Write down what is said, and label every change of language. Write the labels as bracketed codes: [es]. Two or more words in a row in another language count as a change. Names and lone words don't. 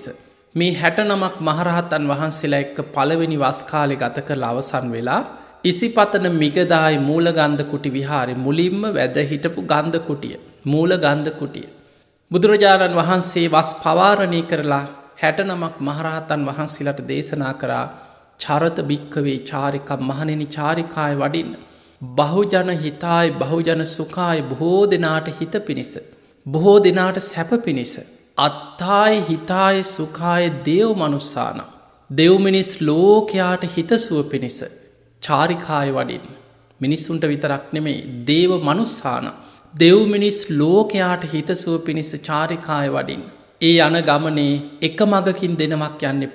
[si] මේ 69ක් මහරහතන් වහන්සේලා එක්ක පළවෙනි වස් කාලේ ගත කරලා අවසන් වෙලා ඉසිපතන මිගදායි මූලගන්ධ කුටි විහාරේ මුලින්ම වැද හිටපු ගන්ධ කුටිය මූල ගන්ධ කුටිය බුදුරජාණන් වහන්සේ වස් පවාරණය කරලා 69ක් මහරහතන් වහන්සේලාට දේශනා කරා [pi] චරත භික්ඛවේ චාරිකා [si] මහණෙනි චාරිකාය වඩින්න [pi] බහුජන හිතාය බහුජන සුඛාය [si] බොහෝ දෙනාට හිත පිණිස බොහෝ දෙනාට සැප පිණිස [pi] අත්තාය හිතාය සුඛාය දේව මනුස්සාන [si] දෙව් මිනිස් ලෝකයාට හිතසුව පිණිස චාරිකාය වඩින් මිනිස්සුන්ට විතරක් නෙමෙයි [pi] දේව මනුස්සාන [si] දෙව් මිනිස් ලෝකයාට හිතසුව පිණිස චාරිකාය වඩින් ඒ යන ගමනේ එක මගකින් දෙනමක් යන්න එපා.